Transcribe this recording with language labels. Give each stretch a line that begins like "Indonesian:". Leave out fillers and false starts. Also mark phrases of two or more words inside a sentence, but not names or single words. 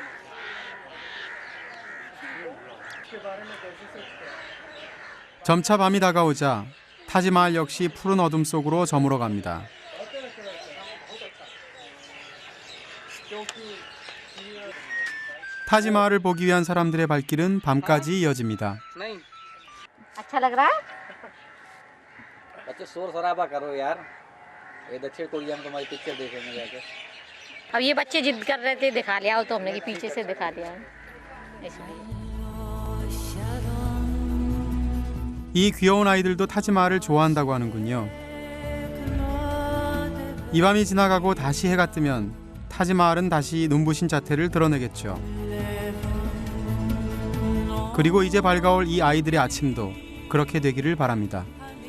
Korean: 점차 밤이 다가오자 타지마할 역시 푸른 어둠 속으로 저물어 갑니다. 타지마할을 보기 위한 사람들의 발길은 밤까지 이어집니다.
Hindi: अच्छा लग रहा है? बच्चे शोर शराबा करो यार, ये दक्षिण कोरिया में तुम्हारी पिक्चर देखेंगे जाके। अब ये बच्चे जिद कर रहे थे दिखा लिया हो तो हमने कि पीछे से दिखा दिया इसलिए।
Korean: 이 귀여운 아이들도 타지마할을 좋아한다고 하는군요. 이 밤이 지나가고 다시 해가 뜨면 타지마할은 다시 눈부신 자태를 드러내겠죠. 그리고 이제 밝아올 이 아이들의 아침도 그렇게 되기를 바랍니다.